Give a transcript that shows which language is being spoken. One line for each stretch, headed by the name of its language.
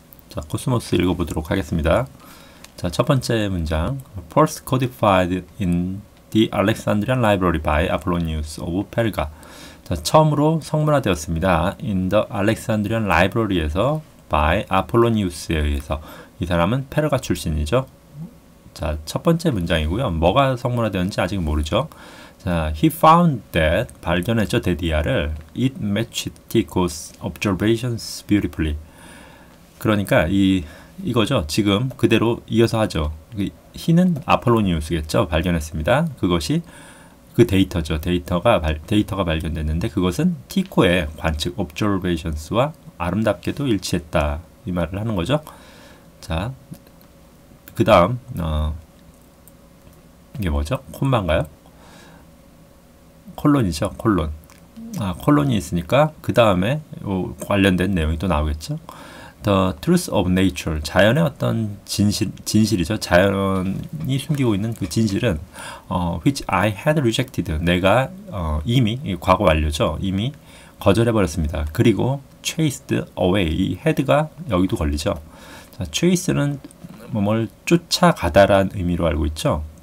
Korean: 자, 코스모스 읽어보도록 하겠습니다. 자, 첫 번째 문장.
English: First codified in the Alexandrian Library by Apollonius of Perga.
Korean: 자, 처음으로 성문화되었습니다.
English: In the Alexandrian Library에서 by Apollonius
Korean: 에 의해서. 이 사람은 페르가 출신이죠. 자, 첫 번째 문장이고요. 뭐가 성문화되었는지 아직 모르죠. 자,
English: he found that,
Korean: 발견했죠, 데디아를.
English: It matched Tycho's observations beautifully.
Korean: 그러니까 이거죠. 지금 그대로 이어서 하죠. he는 아폴로니우스겠죠. 발견했습니다. 그것이 그 데이터죠. 데이터가 발견됐는데 그것은 티코의 관측 observations와 아름답게도 일치했다. 이 말을 하는 거죠. 자, 그 다음 이게 뭐죠? 콤마인가요? 콜론이죠. 콜론. 콜론이 있으니까 그 다음에 관련된 내용이 또 나오겠죠.
English: The truth of nature,
Korean: 자연의 어떤 진실이죠. 자연이 숨기고 있는 그 진실은
English: which I had rejected,
Korean: 내가 이미 과거 완료죠. 이미 거절해버렸습니다. 그리고
English: chased away,
Korean: 이 had가 여기도 걸리죠. 자, chase는 뭘 쫓아가다라는 의미로 알고 있죠.